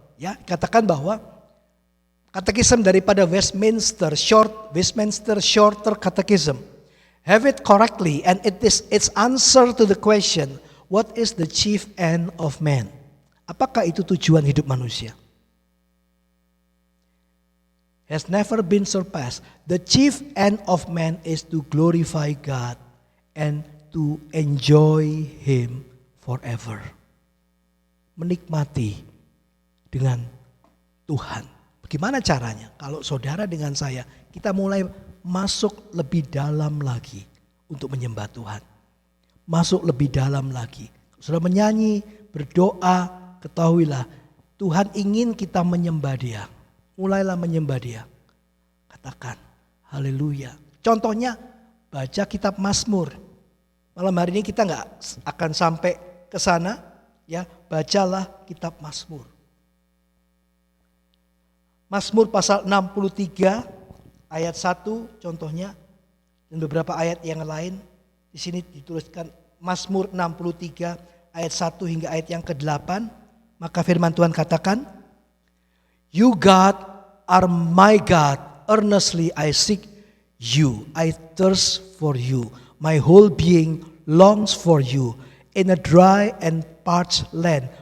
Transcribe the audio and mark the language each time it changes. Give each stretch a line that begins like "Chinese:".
Indonesian: Ya, katakan bahwa katekisme daripada
English: Westminster Shorter Catechism have it correctly and it is its answer to the question, what is the chief end of man?
Indonesian: Apakah itu tujuan hidup manusia?
English: Has never been surpassed. The chief end of man is to glorify God and to enjoy Him forever.
Indonesian: Menikmati dengan Tuhan. Bagaimana caranya? Kalau saudara dengan saya, kita mulai masuk lebih dalam lagi untuk menyembah Tuhan. Masuk lebih dalam lagi. Saudara menyanyi, berdoa, ketahuilah Tuhan ingin kita menyembah Dia. Mulailah menyembah Dia. Katakan, haleluya. Contohnya, baca kitab Mazmur. Malam hari ini kita nggak akan sampai ke sana, ya. Bacalah kitab Mazmur. Mazmur pasal 63 ayat 1 contohnya, dan beberapa ayat yang lain. Di sini dituliskan Mazmur 63 ayat 1 hingga ayat yang ke-8. Maka firman Tuhan katakan,
English: You God are my God, earnestly I seek you, I thirst for you, my whole being longs for you, in a dry and parched land